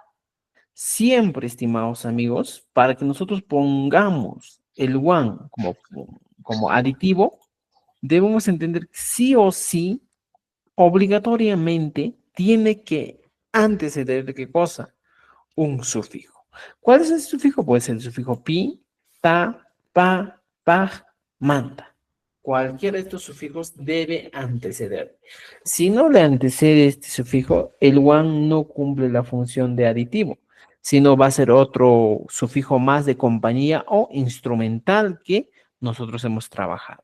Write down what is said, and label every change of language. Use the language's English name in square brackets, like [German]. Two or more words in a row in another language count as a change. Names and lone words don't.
[Spanish] Siempre, estimados amigos, para que nosotros pongamos el one como aditivo, debemos entender que sí o sí, obligatoriamente, tiene que anteceder de qué cosa, un sufijo. ¿Cuál es el sufijo? Puede ser el sufijo pi, ta, pa, paj, manta. Cualquiera de estos sufijos debe anteceder. Si no le antecede este sufijo, el one no cumple la función de aditivo, sino va a ser otro sufijo más de compañía o instrumental que nosotros hemos trabajado.